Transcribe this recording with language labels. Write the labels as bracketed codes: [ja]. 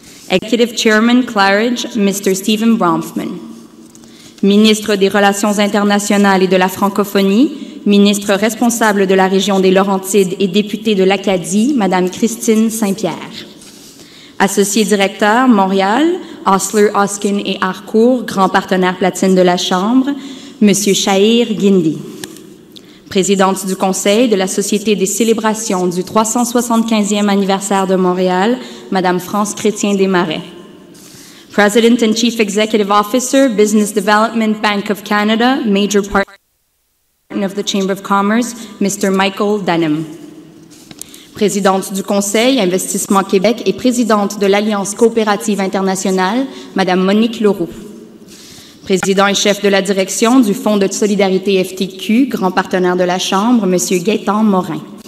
[en] Executive Chairman Claridge, Mr. Stephen Bronfman. [fr] Ministre des Relations internationales et de la francophonie, ministre responsable de la région des Laurentides et députée de l'Acadie, Mme Christine Saint-Pierre. Associé directeur, Montréal, Osler, Hoskin et Harcourt, grand partenaire platine de la Chambre, M. Shahir Guindi. Présidente du Conseil de la Société des célébrations du 375e anniversaire de Montréal, Mme France Chrétien Desmarais. [en] President and Chief Executive Officer, Business Development Bank of Canada, Major Partner of the Chamber of Commerce, Mr. Michael Denham. [fr] Présidente du Conseil Investissement Québec et présidente de l'Alliance coopérative internationale, Madame Monique Leroux. Président et chef de la direction du Fonds de solidarité FTQ, grand partenaire de la Chambre, Monsieur Gaétan Morin.